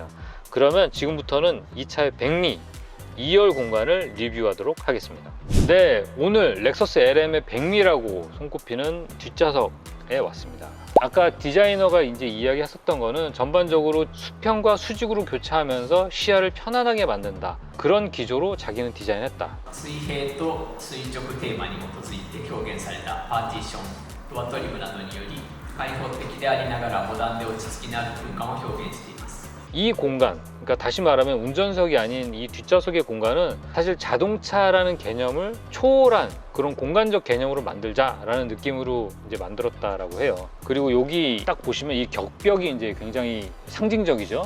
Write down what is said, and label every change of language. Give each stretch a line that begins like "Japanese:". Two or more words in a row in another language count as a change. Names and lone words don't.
Korean: 그러면 지금부터는 이 차의 백미 2열 공간을 리뷰하도록 하겠습니다. 네, 오늘 렉서스 LM의 백미라고 손꼽히는 뒷좌석에 왔습니다. 아까 디자이너가 이제 이야기했었던 거는 전반적으로 수평과 수직으로 교차하면서 시야를 편안하게 만든다, 그런 기조로 자기는 디자인했다.
Japanese: 水平と垂直テーマに基づいて表現されたパーティション、ドアトリムなどにより開放的でありながらモダンで落ち着きのある空間を表現しています。
Korean: 이 공간, 그러니까 다시 말하면 운전석이 아닌 이 뒷좌석의 공간은 사실 자동차라는 개념을 초월한 그런 공간적 개념으로 만들자라는 느낌으로 이제 만들었다라고 해요. 그리고 여기 딱 보시면 이 격벽이 이제 굉장히 상징적이죠.